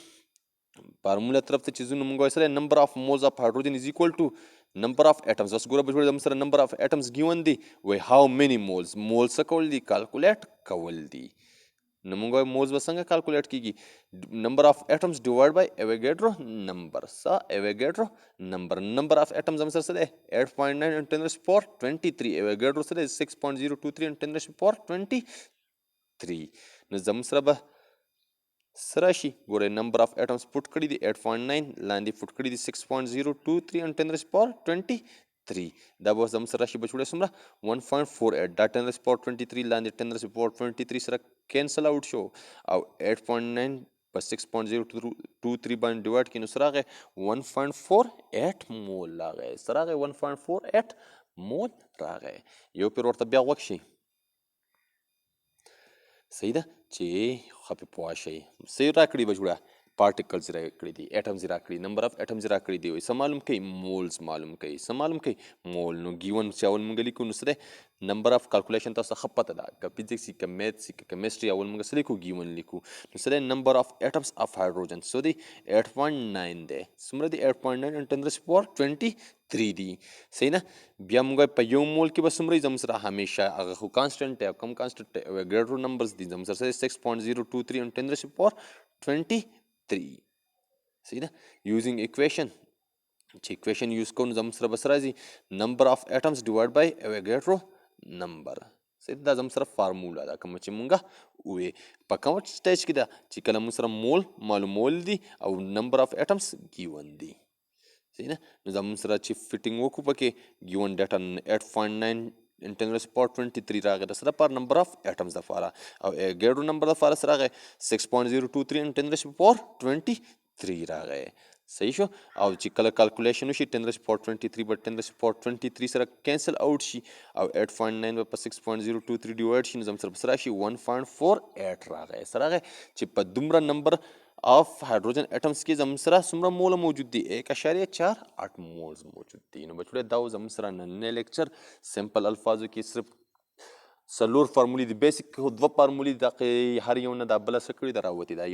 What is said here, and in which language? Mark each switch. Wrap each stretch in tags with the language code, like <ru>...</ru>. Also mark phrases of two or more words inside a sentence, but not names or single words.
<ps>فارموله طرف ته چې ځو نو موږ وایو سره</ps> <en>number of moles of hydrogen is equal to number of atoms.</en> <ps>اوس ګوره بچوړه زموږ سره</ps> <en>number of atoms given</en> <ps>دی وایي</ps> <en>how many moles.</en> <ps>مول څه کول دي؟ کالکولیټ کول دي. نو موږ وایو مولز به څنګه کالکولیټ کیږي؟</ps> <en>number of atoms divide by Avogadro number. Avogadro number of atoms</en> <ps>هم سره دی</ps> <en>8.9 into 10 raised to power 23. ایویګیډرو سره 6.023 into 10 raised to power 23.</en> <ps>نو زموږ سره به سره شي ګوره</ps> <en>number of atoms</en> <ps>پوټ کړي دي 8.9 لاندې پوټ کړي دي 6.023</ps> <en>into 10 raised to power 23.</en> <ps>دا به زموږ سره شي بچوړه څومره 1.48. دا</ps> <en>10 raised to power 23</en> <ps>لاندې</ps> <en>10 raised to power 23</en> <ps>سره</ps> <en>cancel out</en> <ps>شو او 8.9 په 6.023 باندې ډیوایډ کړي نو سره راغی 1.48 مول راغی. سره راغی 1.48 مول راغی. یو پیر ورته بیا غوږ شي. صحیح ده چې ښه پې پوه شئ. څه یې راکړي بچوړه پارټیکلز راکړي دي ایټمز یې راکړي</ps> <en>number of atoms</en> <ps>یې راکړي دي. څه معلوم کوي؟ مولز معلوم کوي. څه معلوم کوي؟ مول. نو ګیون چې اول موږ لیکو نو څه دی</ps> <en>number of calculation</en> <ps>تاسو ته ښه پته ده که فزیکس وي که میتھس وي که کیمسټري اول موږ څه لیکو ګیون لیکو. نو څه دی</ps> <en>number of atoms of hydrogen</en> <ps>څو دی 8.9 دی. څومره دی 8.9</ps> <en>into 10 raised to power 23</en> <ps>دی. صحیح نه. بیا موږ په یو مول کې به څومره وي زموږ سره همیشه هغه خو کانسټنټ دی او کم کانسټنټ دی</ps> <en>Avogadro numbers</en> <ps>دي زموږ سره 6.023</ps> <en>into 10 raised to power 23.</en> <ps>صحیح ده.</ps> <en>using equation</en> <ps>چې</ps> <en>equation use</en> <ps>کوو نو زموږ سره به څه راځي</ps> <en>number of atoms divide by Avogadro number.</en> <ps>صحیح دا زموږ سره فارموله ده کومه چې مونږه ووې په کوم سټیج کې ده چې کله مونږ سره مول معلومول دي او</ps> <en>number of atoms given</en> <ps>دي. صحیح نه. نو زموږ سره چې فټینګ وکړو پکې</ps> <en>given data</en> <ps>8.9</ps> <en>into 10 raised to power 23</en> <ps>راغی د سره پر</ps> <en>number of atoms</en> <ps>دپاره او</ps> <en>Avogadro number</en> <ps>دپاره څه راغی 6.023</ps> <en>into 10 raised to power 23</en> <ps>راغی. صحیح شو. او چې کله کالکولیشن وشي</ps> <en>10 raised to power 23</en> <ps>به</ps> <en>10 raised to power 23</en> <ps>سره</ps> <en>cancel out</en> <ps>شي او 8.9 به په 6.023 ډیوایډ شي نو زموږ سره به څه راشي 1.48 راغی. څه راغی چې په دومره</ps> <en>number of hydrogen atoms</en> <ps>کې زموږ سره څومره موله موجود دي 1.48 مولز موجود دي. نو بچوړه دا زموږ سره نننی لیکچر سمپل الفاظو کې صرف څلور فارمولې دي بیسیک دوه فارمولې د هر یو نه دا بله څه کړي ده راوتې ده.</ps>